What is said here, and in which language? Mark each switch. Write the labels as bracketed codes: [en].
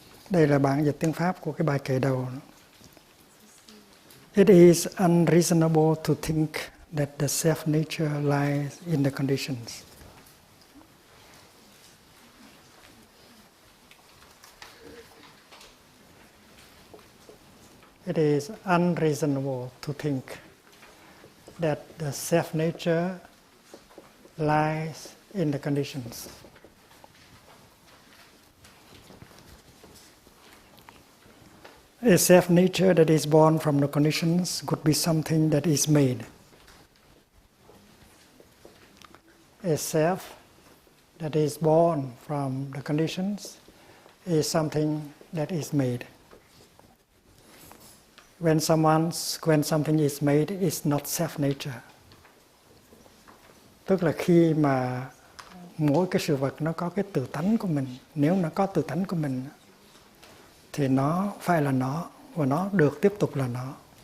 [vi] Đây là bản dịch tiếng Pháp của cái bài kệ đầu. [en] It is unreasonable to think that the self-nature lies in the conditions. It is unreasonable to think that the self-nature lies in the conditions. A self-nature that is born from the conditions could be something that is made. A self that is born from the conditions is something that is made. When something is made, it's not self-nature. [vi] Tức là khi mà mỗi cái sự vật nó có cái tự tánh của mình, nếu nó có tự tánh của mình thì nó phải là nó và nó được tiếp tục là nó.